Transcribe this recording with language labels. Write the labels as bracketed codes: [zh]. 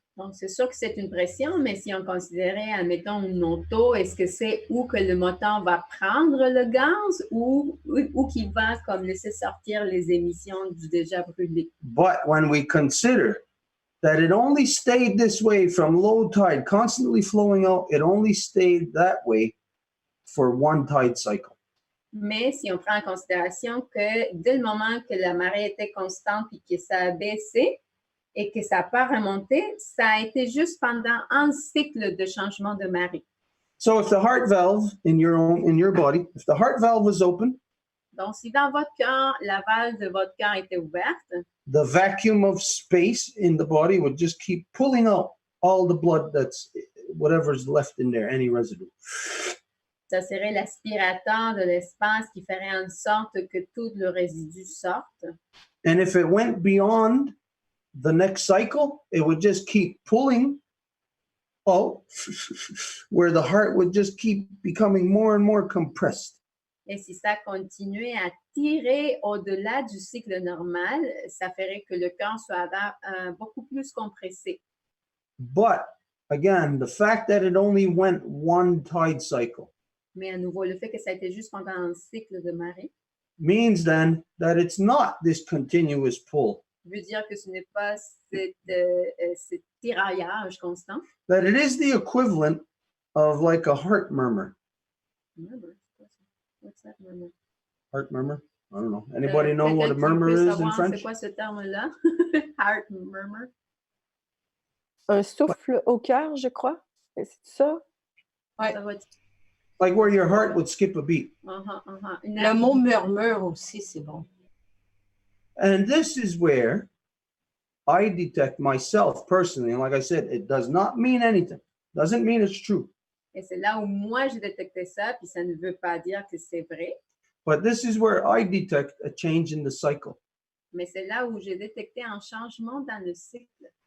[fr] Donc, c'est sûr que c'est une pression, mais si on considérait, admettons, une auto, est-ce que c'est où que le moteur va prendre le gaz ou qui va comme laisser sortir les émissions du déjà brûlé? [en] But when we consider that it only stayed this way from low tide, constantly flowing out, it only stayed that way for one tide cycle. [fr] Mais si on prend en considération que dès le moment que la marée était constante et que ça a baissé et que ça n'a pas remonté, ça a été juste pendant un cycle de changement de marée. [en] So if the heart valve in your body, if the heart valve was open, [fr] Donc, si dans votre cœur, la valve de votre cœur était ouverte, [en] the vacuum of space in the body would just keep pulling out all the blood that's whatever's left in there, any residue. [fr] ça serait l'aspirateur de l'espace qui ferait en sorte que tout le résidu sorte. [en] And if it went beyond the next cycle, it would just keep pulling out where the heart would just keep becoming more and more compressed. [fr] Et si ça continuait à tirer au-delà du cycle normal, ça ferait que le cœur soit beaucoup plus compressé. [en] But again, the fact that it only went one tide cycle [fr] Mais à nouveau, le fait que ça a été juste pendant un cycle de marée [en] means then that it's not this continuous pull, [fr] veut dire que ce n'est pas ce tiraillage constant. [en] that it is the equivalent of like a heart murmur. Murmur, what's that murmur? Heart murmur? I don't know. Anybody know what a [fr] Quelqu'un qui [en] murmur [fr] peut [en] is in [fr] savoir [en] French? [fr] C'est quoi ce terme-là? [en] Heart murmur. [fr] Un souffle au cœur, je crois. C'est ça? Ouais. Ça va être- [en] Like where your heart would skip a beat. [fr] Une Le mot murmure aussi, c'est bon. [en] And this is where I detect myself personally. And like I said, it does not mean anything. Doesn't mean it's true. [fr] Et c'est là où moi j'ai détecté ça, puis ça ne veut pas dire que c'est vrai, [en] But this is where I detect a change in the cycle. [fr] mais c'est là où j'ai détecté un changement dans le cycle.